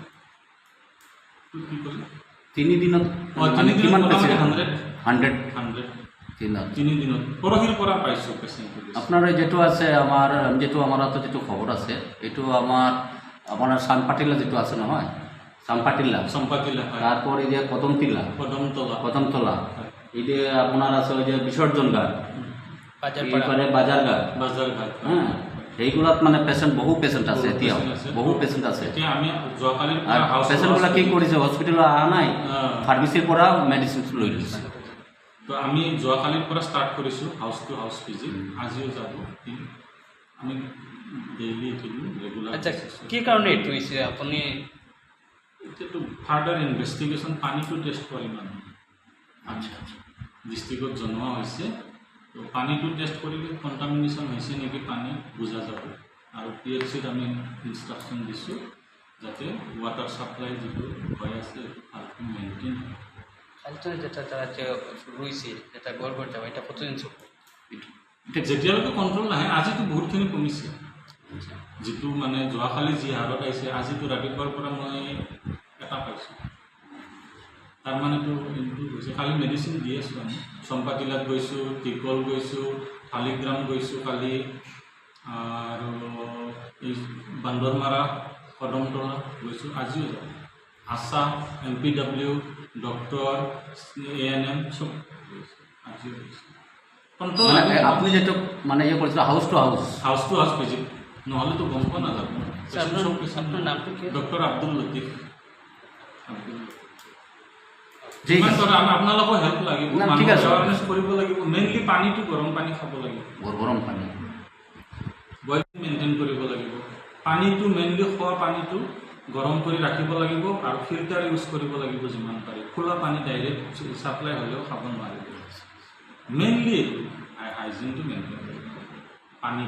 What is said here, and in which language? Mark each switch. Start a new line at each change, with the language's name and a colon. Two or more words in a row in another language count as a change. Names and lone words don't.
Assamese: কি ক'লে? 3 দিনত কিমান পেচেণ্ট? 100 তিনি দিনত পৰহিৰ পৰা পাইছোঁ পেচেণ্ট।
Bangla: আপনার যেটো আছে আমার যেটো আমার হাতে যেটো খবর আছে এটো আপনার সানপাটিলা যেটো আছে নহয় সানপাটিলা চম্পাতিলা, তারপর এই যে কদমতলা এই যে আপনার আছে ওই যে বিসর্জন ঘাট, এইবারে বাজারঘাট, হ্যাঁ, এইগুলাত মানে পেশেন্ট
Assamese: বহু পেশেন্ট আছে, এতিয়াও বহু পেশেন্ট আছে। আমি যোৱাকালিৰ আর পৰা
Bangla: পেশেন্টগুলা কি করেছে
Assamese: হসপিটালে আহা নাই, ফার্মেসির পৰা মেডিসিন লৈ লৈছে। তো আমি যোৱাকালিৰ পৰা ষ্টাৰ্ট কৰিছোঁ
English: house to house visit,
Assamese: আজিও যাব। আমি
English: daily regular.
Assamese: আচ্ছা কি কাৰণে এইটো হৈছে আপুনি? এতিয়াতো
English: further investigation,
Assamese: পানীটো টেষ্ট কৰি মানুহ আচ্ছা ডিষ্ট্ৰিক্টত জনোৱা হৈছে। তো পানীটো টেষ্ট কৰিলে কণ্টামিনেশ্যন হৈছে নেকি পানী বুজা যাব। আৰু PHCত আমি ইনষ্ট্ৰাকশ্যন দিছোঁ যাতে
English: water supply
Assamese: যিটো হৈ আছে ভালকৈ মেইনটেইন হয়।
Bangla: কালকে যেটা তারা যে রয়েছে যেটা গড়গড় যাওয়া এটা কতদিন চলবে?
Assamese: যেতিয়ালৈকে কণ্ট্ৰল নাহে, আজিতো বহুতখিনি কমিছে। যিটো মানে যোৱাকালি যি হাৰত আহিছে, আজিতো ৰাতিপুৱাৰ পৰা মই এটা পাইছোঁ। তাৰমানেতো ইম্প্ৰুভ হৈছে। কালি মেডিচিন দি আছোঁ আমি। চম্পাতিলাত গৈছোঁ, টিকল গৈছোঁ, শালিগ্ৰাম গৈছোঁ কালি, আৰু এই বান্দৰমাৰা, কদমতলা গৈছোঁ, আজিও যাওঁ। আশা, MPW, ডক্টর, ANM সব আজিও গৈছোঁ।
Bangla: মানে আপনি যেটো মানে ইয়ে করেছিল
English: house to house
Bangla: ভিজিট,
Assamese: নহ'লেতো গম পোৱা নাযাব।
Bangla: আপনার নামটো কি? ডক্টর আব্দুল লতিফ।
Assamese: ঠিক যিমান আছে, ধৰা আপোনালোকৰ হেল্প লাগিব, না, ঠিক আছে। এৱাৰনেছ কৰিব লাগিব। মেইনলি পানীটো গৰম পানী খাব লাগিব,
Bangla: গরম পানি
English: boil maintain
Assamese: কৰিব লাগিব। পানীটো মেইনলি খোৱা পানীটো গৰম কৰি ৰাখিব লাগিব আৰু
English: filter use
Assamese: কৰিব লাগিব যিমান পাৰি। খোলা পানী
English: direct supply
Assamese: হ'লেও খাব নোৱাৰিব। মেইনলি হাইজিনটো মেইনটেইন কৰিব পানী